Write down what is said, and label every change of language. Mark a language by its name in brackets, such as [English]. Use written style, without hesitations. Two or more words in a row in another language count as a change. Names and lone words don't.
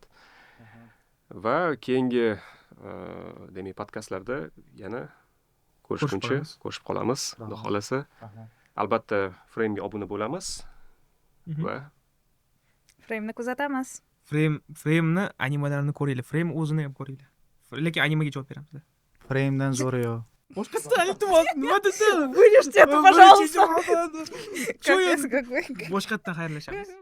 [Uzbek] Va keyingi demak podkastlarda yana ko'rishib qolamiz, xudo xolasa. Albatta Frame'ga obuna bo'lamiz va Frame'ni kuzatamiz. Frame'ni animalarini ko'ringlar. Frame o'zini ham ko'ringlar. Lekin animaga javob beramiz. Frame'dan zo'ri yo'q. Boshqasidan iltimos, nima desam? [Russian] Вырежьте это, пожалуйста. [Uzbek] Cho'yin. [Russian] Капец какой. [Uzbek] Boshqatdan xayrlashamiz.